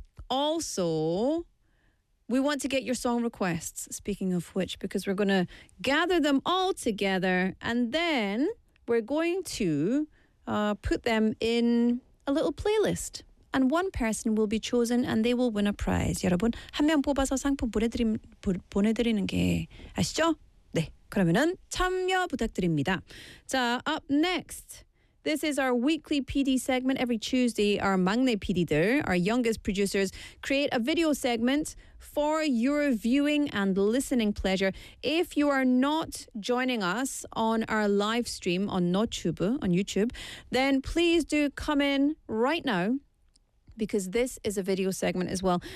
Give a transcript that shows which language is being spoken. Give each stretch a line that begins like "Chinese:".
English: Also, we want to get your song requests, speaking of which, because we're going to gather them all together and then we're going to put them in a little playlist. And one person will be chosen and they will win a prize.
Korean: 여러분, 한명 뽑아서 상품 보내드리는 게 아시죠? 네, 그러면은 참여 부탁드립니다.
English: 자, up next. This is our weekly PD segment. Every Tuesday, our
Korean: 막내 PD들,
English: our youngest producers, create a video segment for your viewing and listening pleasure. If you are not joining us on our live stream on YouTube, then please do come in right now because this is a video segment as well.